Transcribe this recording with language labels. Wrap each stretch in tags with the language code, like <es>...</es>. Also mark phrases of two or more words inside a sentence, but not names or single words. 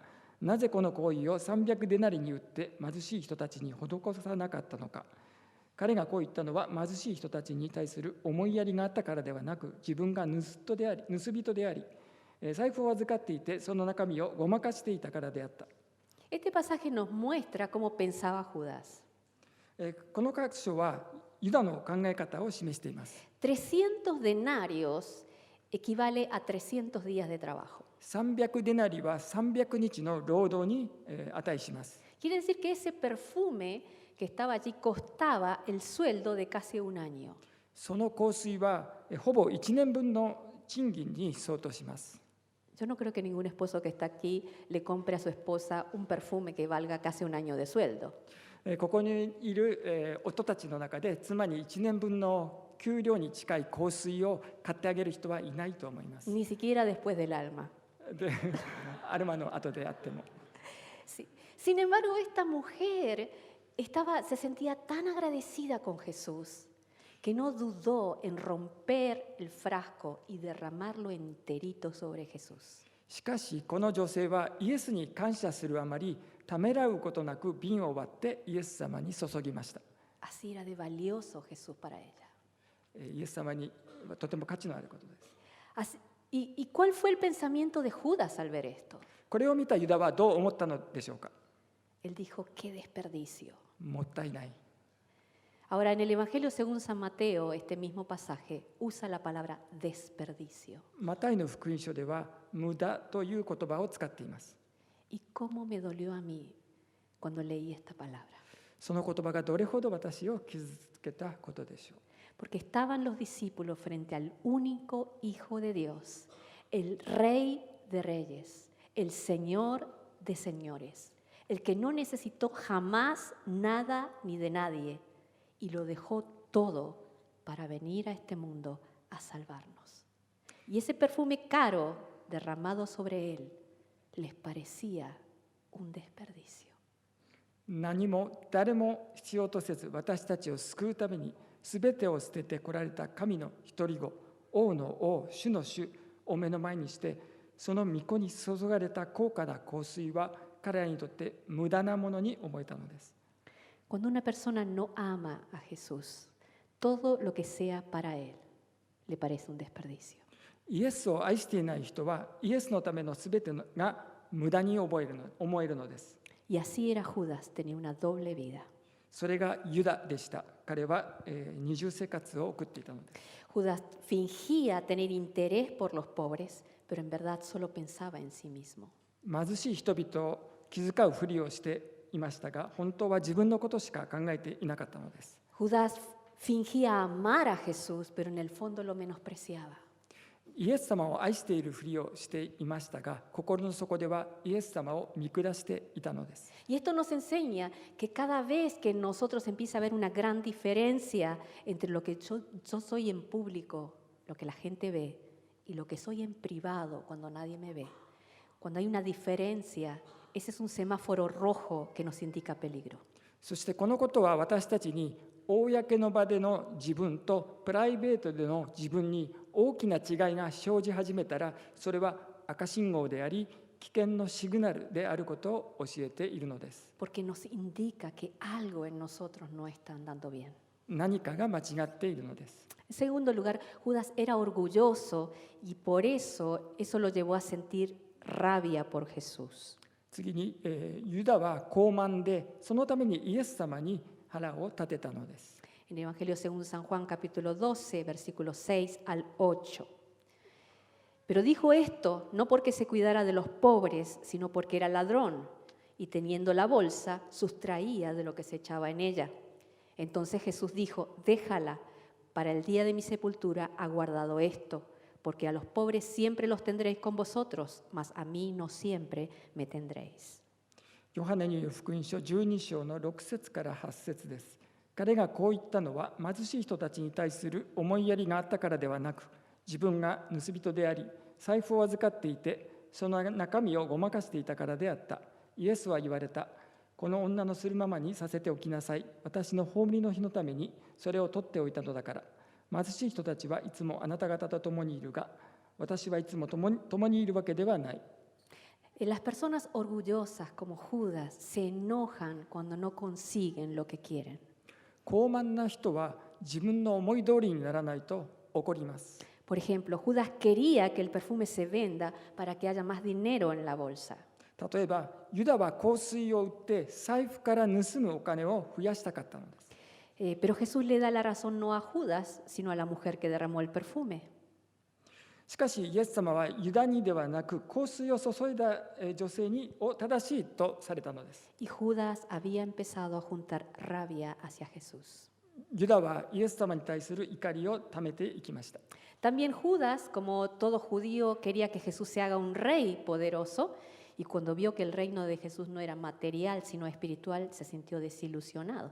<ja>なぜこの香油を300デナリに売って貧しい人たちに施さなかったのか。彼がこう言ったのは貧しい人たちに対する思いやりがあったからではなく、自分が盗人であり、財布を預かっていてその中身をごまかしていたからであった。</ja> <es>Este pasaje nos muestra cómo pensaba Judas.</es> <ja>この箇所はユダの考え方を示しています。</ja> <es>300 denarios equivale a 300 días de trabajo.</es> <ja>300 デナリは300日の労働に値します。</ja> <es>Quiere decir que ese perfume que estaba allí costaba el sueldo de casi un año.</es> <ja>その香水はほぼ1年分の賃金に相当します。</ja> <es>Yo no creo que ningún esposo que está aquí le compre a su esposa un perfume que valga casi un año de sueldo.</es> <ja>ここにいる夫たちの中で妻に1年分の給料に近い香水を買ってあげる人はいないと思います。</ja> <es>Ni siquiera después del alma.</es> <ja>でアルマの後であっても。</ja> <es>Sí. Sin embargo, esta mujer se sentía tan agradecida con Jesús que no dudó en romper el frasco y derramarlo enterito sobre Jesús.</es> <ja>しかしこの女性はイエスに感謝するあまりためらうことなく瓶を割ってイエス様に注ぎました。</ja> <es>Así era de valioso Jesús para ella.</es> <ja>イエス様にとても価値のあることです。</ja> <es>¿Y cuál fue el pensamiento de Judas al ver esto?</es> <ja>これを見たユダはどう思ったのでしょうか。</ja> <es>Él dijo, qué desperdicio.</es> <ja>もったいない。</ja> <es>Ahora, en el Evangelio según San Mateo, este mismo pasaje usa la palabra desperdicio.</es> <ja>マタイの福音書では無駄という言葉を使っています。</ja> <es>¿Y cómo me dolió a mí cuando leí esta palabra?</es> <ja>その言葉がどれほど私を傷つけたことでしょう。</ja> <es>Porque estaban los discípulos frente al único Hijo de Dios, el Rey de Reyes, el Señor de Señores, el que no necesitó jamás nada ni de nadie y lo dejó todo para venir a este mundo a salvarnos. Y ese perfume caro derramado sobre él les parecía un desperdicio.</es> <ja>何も誰も必要とせず私たちを救うためにすべてを捨てて来られた神の一人子、王の王、主の主を目の前にして、その御子に注がれた高価な香水は彼らにとって無駄なものに思えたのです。</ja> <es>Cuando una persona no ama a Jesús, todo lo que sea para él le parece un desperdicio.</es> <ja>イエスを愛していない人はイエスのためのすべてが無駄に思えるのです。</ja> <es>Y así era Judas, tenía una doble vida.</es> <ja>それがユダでした。彼は二重生活を送っていたのです。</ja> <es>Judas fingía tener interés por los pobres, pero en verdad solo pensaba en sí mismo.</es> <ja>貧しい人々を気遣うふりをしていましたが、本当は自分のことしか考えていなかったのです。</ja> <es>Judas fingía amar a Jesús, pero en el fondo lo menospreciaba.</es> <ja>イエス様を愛しているふりをしていましたが、心の底ではイエス様を見下していたのです。</ja> <es>Y esto nos enseña que cada vez que en nosotros empieza a haber una gran diferencia entre lo que yo soy en público, lo que la gente ve, y lo que soy en privado cuando nadie me ve, cuando hay una diferencia, ese es un semáforo rojo que nos indica peligro.</es> <ja>そしてこのことは私たちに公の場での自分とプライベートでの自分に大きな違いが生じ始めたら、それは赤信号であり危険のシグナルであることを教えているのです。</ja> <es>Porque nos indica que algo en nosotros no está andando bien.</es> <ja>何かが間違っているのです。</ja> <es>En segundo lugar, Judas era orgulloso y por eso lo llevó a sentir rabia por Jesús.</es> <ja>次に、ユダは傲慢で、そのためにイエス様に腹を立てたのです。</ja> <es>En el Evangelio según San Juan capítulo 12, versículos 6 al 8. Pero dijo esto no porque se cuidara de los pobres, sino porque era ladrón, y teniendo la bolsa, sustraía de lo que se echaba en ella. Entonces Jesús dijo, déjala, para el día de mi sepultura ha guardado esto, porque a los pobres siempre los tendréis con vosotros, mas a mí no siempre me tendréis.</es> <ja>ヨハネによる福音書12章の6節から8節です。彼がこう言ったのは、貧しい人たちに対する思いやりがあったからではなく、自分が盗人であり、財布を預かっていて、その中身をごまかしていたからであった。イエスは言われた。この女のするままにさせておきなさい。私の葬りの日のためにそれを取っておいたのだから。貧しい人たちはいつもあなた方と共にいるが、私はいつも共にいるわけではない。</ja> <es>Las personas orgullosas como Judas se enojan cuando no consiguen lo que quieren.</es> <ja>傲慢な人は自分の思い通りにならないと怒ります。</ja> <es>Por ejemplo, Judas quería que el perfume se venda para que haya más dinero en la bolsa.</es> <ja>例えば、ユダは香水を売って財布から盗むお金を増やしたかったのです。</ja> <es>Pero Jesús le da la razón no a Judas, sino a la mujer que derramó el perfume.</es> <ja>しかし、イエス様はユダにではなく、香水を注いだ女性を正しいとされたのです。</ja> <es>Y Judas había empezado a juntar rabia hacia Jesús.</es> <ja>ユダはイエス様に対する怒りをためていきました。</ja> <es>También Judas, como todo judío, quería que Jesús se haga un rey poderoso, y cuando vio que el reino de Jesús no era material, sino espiritual, se sintió desilusionado.</es>